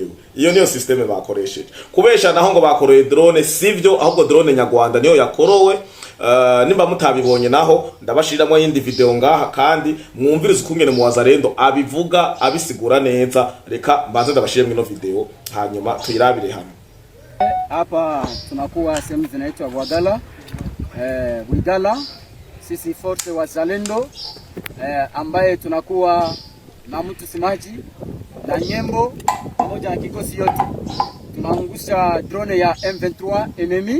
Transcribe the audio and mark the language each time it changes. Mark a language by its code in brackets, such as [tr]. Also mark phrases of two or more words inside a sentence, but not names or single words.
[rn] Iyo niyo systeme bakoresheje kubesha naho ngo bakoreye drone, sivyo ahubwo drone nyarwanda niyo yakorowe. Nimba mutabibonye naho ndabashiriramo yindi video ngaha kandi mwumvirize ukungene mu Wazalendo abivuga abisigura neza. Reka mbanze ndabashiremo ino video hanyuma tuyirabire hamwe. [sw] Hapa tunakuwa sehemu zinaitwa Bwigala, sisi force Wazalendo ambaye tunakuwa na mtu simaji na nyembo pamoja na kikosi yote, tunaangusha drone ya M23 enemy.